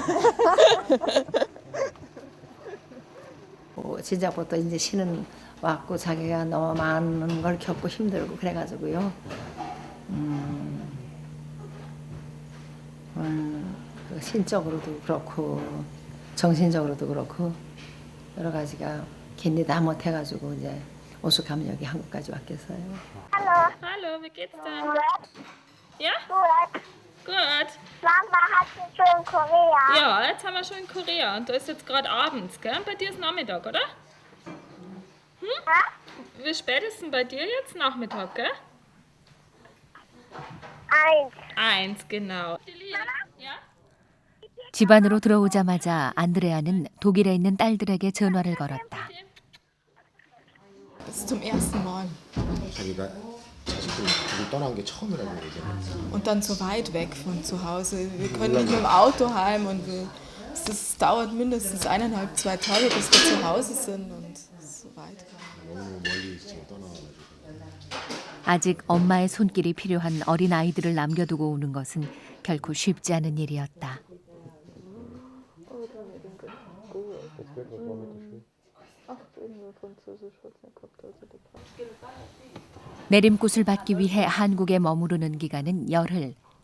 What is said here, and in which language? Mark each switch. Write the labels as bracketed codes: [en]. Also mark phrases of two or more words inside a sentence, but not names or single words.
[ko] 진작부터 이제 신은 왔고 자기가 너무 많은 걸 겪고 힘들고 그래가지고요. 그 신적으로도 그렇고 정신적으로도 그렇고 여러 가지가 견디 다 못해가지고 이제 오죽하면 여기 한국까지 왔겠어요. [de] Hallo, wie geht's denn? Ja? Gut. Gut. Mama hat sie schon in Korea. Ja, jetzt haben wir schon in Korea und da ist jetzt gerade abends, gell? Bei dir ist Nachmittag, oder? Wie spät ist denn bei dir jetzt? Nachmittag, gell? 1. 1, genau. Ja? [ko] 집 안으로 들어오자마자 안드레아는 독일에 있는 딸들에게 전화를 걸었다. [de] Das ist zum ersten Mal. [ko] 자기가 자식들 둘이 떠난 게 처음이라고 얘기했어. [de] Und dann so weit weg von zu Hause. Wir können nicht mit dem Auto heim und das dauert mindestens 1,5, 2 Tage, bis wir zu Hause sind und so weit. [ko] 너무 멀리 지금 떠나가지고. 아직 엄마의 손길이 필요한 어린 아이들을 남겨두고 오는 것은 결코 쉽지 않은 일이었다. 내림꽃을 받기 위해 한국에 머무르는 기간은 열흘.